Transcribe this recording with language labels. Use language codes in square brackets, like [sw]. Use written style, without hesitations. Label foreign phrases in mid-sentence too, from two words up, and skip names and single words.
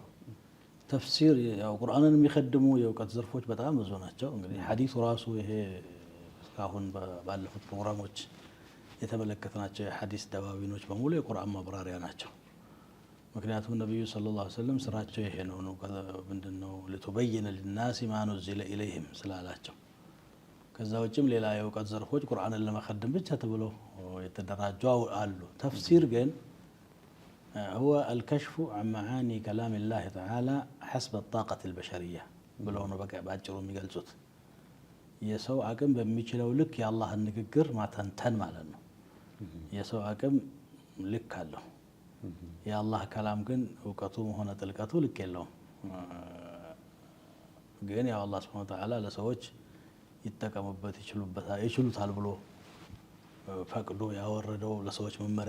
[am] ተፍሲር ያው ቁርአንን የሚከድሙ የእውቀት ዘርፎች በጣም ብዙ ናቸው። እንግዲህ ሐዲሱ ራሱ ይሄ እስካሁን ባለፉት ፕሮግራሞች የተመለከትናቸው የሐዲስ ደዋዊኖች በሙሉ የቁርአን ማብራሪያ ናቸው። ምክንያቱም ነብዩ [ar] صلى الله عليه وسلم [am] ስራቸው ይሄ ነው ምንድነው ለተበየነ [ar] للناس ما نزل اليهم [am] ስላላቸው። ከዛ ውጭም ሌላ የእውቀት ዘርፎች ቁርአንን ለመከደም ብቻ ተብሎ የተደራጁ አሉ። ተፍሲር ግን [ar] هو الكشف عن معاني كلام الله تعالى حسب الطاقة البشرية [am] ብለው ነው በቃ ባጭሩ የሚገልጹት። የሰው አቅም በሚችለው ልክ የአላህን ንግግር ማተንተን ማለት ነው። የሰው አቅም ልክ አለው። የአላህ ከላም ግን እውቀቱም ሆነ ጥልቀቱ ልክ የለውም። ግን ያው አላህ [ar] سبحانه وتعالى [am] ለሰዎች ይጠቀሙበት ይችሉታል ብሎ ፈቅዶ ያወረደው ለሰዎች መመሪያ